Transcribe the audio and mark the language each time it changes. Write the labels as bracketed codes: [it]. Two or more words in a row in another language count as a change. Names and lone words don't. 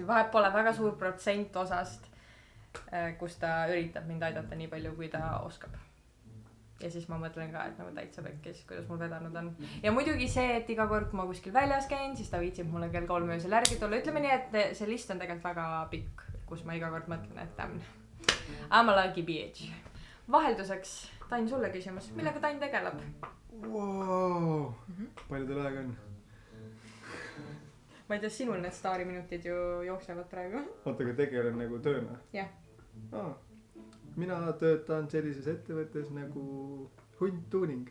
[et] Vahet pole väga suur protsent osast, kus ta üritab mind aidata nii palju, kui ta oskab. Ja siis ma mõtlen ka, et nagu täitsa pekkis, kuidas mul vedanud on. Ja muidugi see, et iga kord, kui ma kuskil väljas käin, siis ta viitsib mulle kell 3 öösel järgi tulla. Ütleme nii, et see list on tegelikult väga pikk, kus ma iga kord mõtlen, et [en] I'm a lucky bitch. [et] Vahelduseks, Tann, sulle küsimus. Millega Tann tegeleb? Wow. Palju teil aega on? Ma ei tea, sinul need staariminutid ju jooksevad praegu. Oota, aga tegelen nagu tööna? Jah. Mina töötan sellises ettevõttes nagu Hunt Tuuning.